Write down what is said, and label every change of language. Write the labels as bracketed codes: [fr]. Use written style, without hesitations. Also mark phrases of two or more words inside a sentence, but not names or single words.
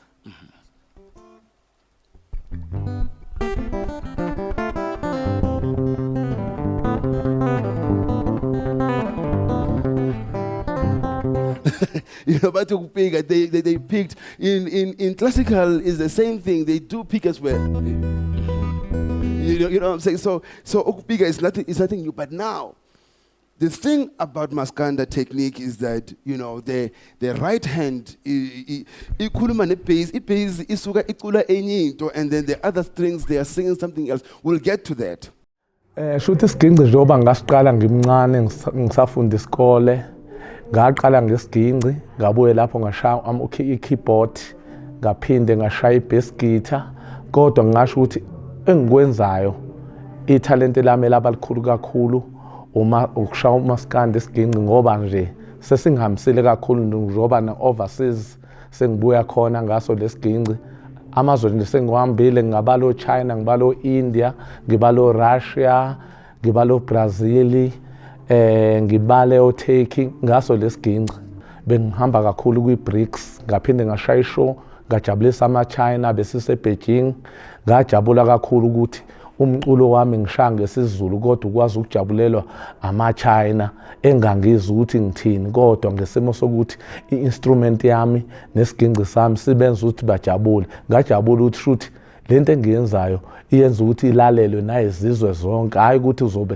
[en] You know, but to pick, they picked in classical is the same thing. They do pick as well. You know what I'm saying? So ukupiga is nothing new. But now, the thing about Maskanda technique is that the right hand [zu] ikhuluma ne-bass, i-bass isuka icula enye into, [en] and then the other strings they are singing something else. We'll get to that. [zu] Shuthi isiginci njengoba ngasiqala ngimncane ngisafunda isikole. Ngaqala ngesiginci ngabuye lapho ngashaya i-keyboard ngaphinde ngashaya i-bass guitar kodwa ngingasho ukuthi engikwenzayo ithalente lami labalikhulu kakhulu ukushaya umaskandi isiginci ngoba nje sesingihambisile kakhulu njengoba na-overseas sengibuya khona ngaso lesiginci amazwe nje sengiwahambile ngibala o-China ngibala o-India ngibala o-Russia ngibala o-Brazil ngibale o-Turkey ngaso lesiginci bengihamba kakhulu kwi-BRICS ngaphinde ngashaya ishow ngajabulisa ama-China besise Beijing ngajabula kakhulu ukuthi umculo wami ngishaya ngesizulu kodwa ukwazi ukujabulelwa ama-China engangizwa ukuthi ngithini kodwa ngesimo sokuthi i-instrument yami nesiginci sami sibenza ukuthi bajabule ngajabula ukuthi shuthi lento engiyenzayo iyenza ukuthi ilalelwe nayizizwe zonke hayi ukuthi uzobe